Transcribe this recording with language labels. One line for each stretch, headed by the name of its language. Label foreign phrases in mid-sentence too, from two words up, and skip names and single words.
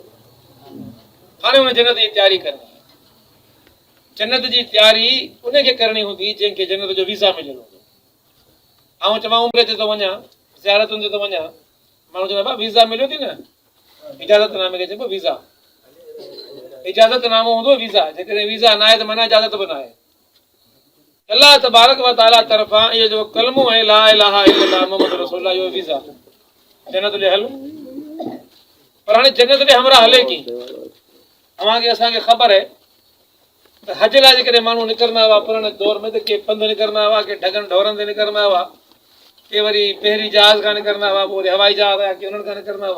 Sindhi: हाणे हुन जन्नत जी तयारी करणी आहे। जन्नत जी तयारी उनखे करणी हूंदी जंहिंखे जन्नत जो वीज़ा मिलियल हूंदो। ऐं चवां उमिरि ते थो वञा, ज़ियारतुनि ते थो वञा, माण्हू चवंदा भाउ वीज़ा मिलियो थी न, इजाज़तनामे खे चइबो वीज़ा। इजाज़तनामो हूंदो वीज़ा, जेकॾहिं वीज़ा न आहे त माना इजाज़त बि न आहे।
Arabic: الله تبارك وتعالى
Sindhi: तरफ़ां इहो जेको कलमो आहे
Arabic: لا إله إلا الله محمد رسول الله,
Sindhi: इहो वीज़ा जन्नत ॾे हल। पर हाणे जन्नत ॾे हमरा हले कीअं? अव्हांखे असांखे ख़बर आहे त हज लाइ जेकॾहिं माण्हू निकिरंदा हुआ पुराणे दौर में, त के पंधु निकिरंदा हुआ, के ढगनि ढोरनि ते निकिरंदा हुआ, के वरी पहिरीं जहाज़ खां निकिरंदा हुआ, पोइ वरी हवाई जहाज़ आया के उन्हनि खां निकिरंदा हुआ।